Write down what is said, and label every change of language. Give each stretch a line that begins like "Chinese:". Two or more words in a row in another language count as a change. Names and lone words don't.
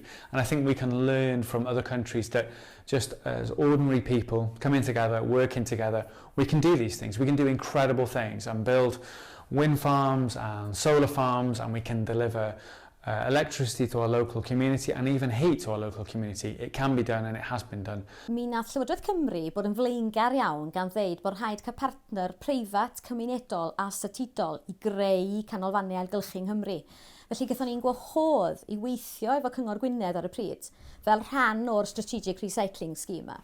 English: And I think we can learn from other countries that just as ordinary people coming together, working together, we can do these things. We can do incredible things and build wind farms and solar farms, and we can deliver electricity to our local community and even heat to our local community. It can be done, and it has been done.
Welsh: Mi nath Llywodraeth Cymru bod yn flaengar iawn gan ddeud bod rhaid cael partner preifat, cymunedol a statudol i greu canolfannau ailgylchu yng Nghymru. Felly gaethon ni'n gwahodd i weithio efo Cyngor Gwynedd ar y pryd fel rhan o'r Strategic Recycling Scheme.